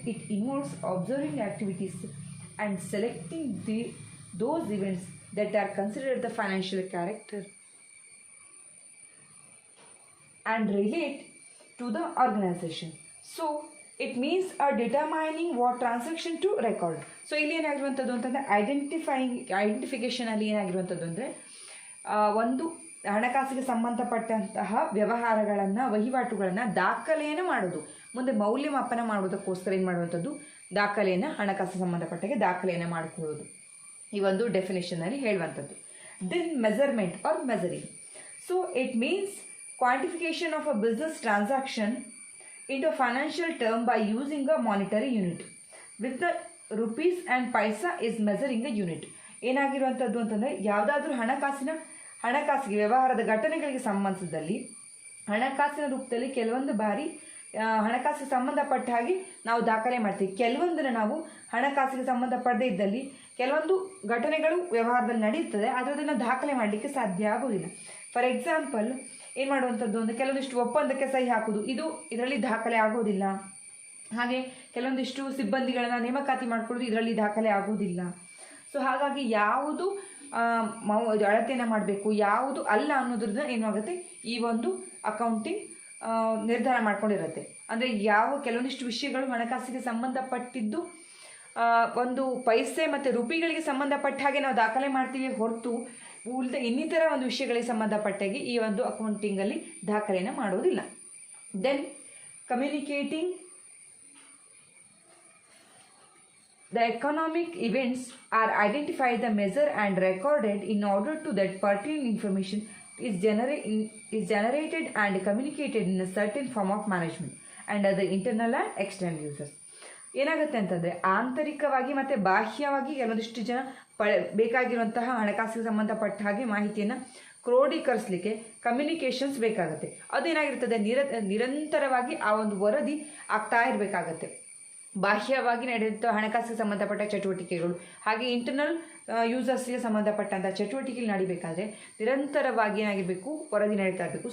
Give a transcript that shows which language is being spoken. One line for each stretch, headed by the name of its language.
English: It involves observing activities and selecting those events that are considered the financial character and relate to the organization. So it means determining what transaction to record.
Kannada: So ಇಲ್ಲಿ ಏನಾಗಿರುವಂಥದ್ದು ಅಂತಂದರೆ identification ಅಲ್ಲಿ ಏನಾಗಿರುವಂಥದ್ದು ಅಂದರೆ ಒಂದು ಹಣಕಾಸಿಗೆ ಸಂಬಂಧಪಟ್ಟಂತಹ ವ್ಯವಹಾರಗಳನ್ನು, ವಹಿವಾಟುಗಳನ್ನು ದಾಖಲೆಯನ್ನು ಮಾಡೋದು, ಮುಂದೆ ಮೌಲ್ಯಮಾಪನ ಮಾಡೋದಕ್ಕೋಸ್ಕರ ಏನು ಮಾಡುವಂಥದ್ದು, ದಾಖಲೆಯನ್ನು, ಹಣಕಾಸಿಗೆ ಸಂಬಂಧಪಟ್ಟಾಗೆ ದಾಖಲೆಯನ್ನು ಮಾಡಿಕೊಳ್ಳೋದು, ಈ ಒಂದು ಡೆಫಿನೇಷನಲ್ಲಿ ಹೇಳುವಂಥದ್ದು.
English: Then measurement or measuring. So it means quantification of a business transaction into a financial term by using a monetary unit. With the rupees and paisa is measuring a unit.
Kannada: ಏನಾಗಿರುವಂಥದ್ದು ಅಂತಂದರೆ ಯಾವುದಾದ್ರೂ ಹಣಕಾಸಿಗೆ ವ್ಯವಹಾರದ ಘಟನೆಗಳಿಗೆ ಸಂಬಂಧಿಸಿದಲ್ಲಿ ಹಣಕಾಸಿನ ರೂಪದಲ್ಲಿ ಕೆಲವೊಂದು ಬಾರಿ ಹಣಕಾಸಿಗೆ ಸಂಬಂಧಪಟ್ಟ ಹಾಗೆ ನಾವು ದಾಖಲೆ ಮಾಡ್ತೀವಿ. ಕೆಲವೊಂದನ್ನು ನಾವು ಹಣಕಾಸಿಗೆ ಸಂಬಂಧಪಡದೇ ಇದ್ದಲ್ಲಿ ಕೆಲವೊಂದು ಘಟನೆಗಳು ವ್ಯವಹಾರದಲ್ಲಿ ನಡೆಯುತ್ತದೆ, ಆದರೆ ಅದನ್ನು ದಾಖಲೆ ಮಾಡಲಿಕ್ಕೆ ಸಾಧ್ಯ ಆಗೋದಿಲ್ಲ.
English: for example
Kannada: ಏನು ಮಾಡುವಂಥದ್ದು ಅಂದರೆ ಕೆಲವೊಂದಿಷ್ಟು ಒಪ್ಪಂದಕ್ಕೆ ಸಹಿ ಹಾಕೋದು, ಇದರಲ್ಲಿ ದಾಖಲೆ ಆಗೋದಿಲ್ಲ. ಹಾಗೆ ಕೆಲವೊಂದಿಷ್ಟು ಸಿಬ್ಬಂದಿಗಳನ್ನು ನೇಮಕಾತಿ ಮಾಡ್ಕೊಳ್ಳೋದು ಇದರಲ್ಲಿ ದಾಖಲೆ ಆಗೋದಿಲ್ಲ. ಸೊ ಹಾಗಾಗಿ ಯಾವುದು ಅಳತೆಯನ್ನು ಮಾಡಬೇಕು, ಯಾವುದು ಅಲ್ಲ ಅನ್ನೋದ್ರದ್ದು ಏನಾಗುತ್ತೆ, ಈ ಒಂದು ಅಕೌಂಟಿಂಗ್ ನಿರ್ಧಾರ ಮಾಡ್ಕೊಂಡಿರುತ್ತೆ. ಅಂದರೆ ಕೆಲವೊಂದಿಷ್ಟು ವಿಷಯಗಳು ಹಣಕಾಸಿಗೆ ಸಂಬಂಧಪಟ್ಟಿದ್ದು ಒಂದು ಪೈಸೆ ಮತ್ತು ರೂಪಿಗಳಿಗೆ ಸಂಬಂಧಪಟ್ಟ ಹಾಗೆ ನಾವು ದಾಖಲೆ ಮಾಡ್ತೀವಿ ಹೊರತು ಉಳಿದ ಇನ್ನಿತರ ಒಂದು ವಿಷಯಗಳಿಗೆ ಸಂಬಂಧಪಟ್ಟಾಗಿ ಈ ಒಂದು ಅಕೌಂಟಿಂಗಲ್ಲಿ ದಾಖಲೆಯನ್ನು ಮಾಡೋದಿಲ್ಲ.
English: Then communicating the economic events are identified, the measured and recorded in order to that pertinent information is generated and communicated in a certain form of management and other internal and external users.
Kannada: ಏನಾಗುತ್ತೆ ಅಂತಂದರೆ ಆಂತರಿಕವಾಗಿ ಮತ್ತು ಬಾಹ್ಯವಾಗಿ ಕೆಲವೊಂದಿಷ್ಟು ಜನ ಬೇಕಾಗಿರುವಂತಹ ಹಣಕಾಸಿಗೆ ಸಂಬಂಧಪಟ್ಟ ಹಾಗೆ ಮಾಹಿತಿಯನ್ನು ಕ್ರೋಢೀಕರಿಸಲಿಕ್ಕೆ ಕಮ್ಯುನಿಕೇಷನ್ಸ್ ಬೇಕಾಗುತ್ತೆ. ಅದೇನಾಗಿರ್ತದೆ, ನಿರಂತರವಾಗಿ ಆ ಒಂದು ವರದಿ ಆಗ್ತಾ ಇರಬೇಕಾಗತ್ತೆ. ಬಾಹ್ಯವಾಗಿ ನಡೆಯುತ್ತ ಹಣಕಾಸಿಗೆ ಸಂಬಂಧಪಟ್ಟ ಚಟುವಟಿಕೆಗಳು ಹಾಗೆ ಇಂಟರ್ನಲ್ ಯೂಸರ್ಸ್ಗೆ ಸಂಬಂಧಪಟ್ಟಂಥ ಚಟುವಟಿಕೆಗಳು ನಡಿಬೇಕಾದ್ರೆ ನಿರಂತರವಾಗಿ ಏನಾಗಿರಬೇಕು, ವರದಿ ನಡೀತಾ ಇರಬೇಕು.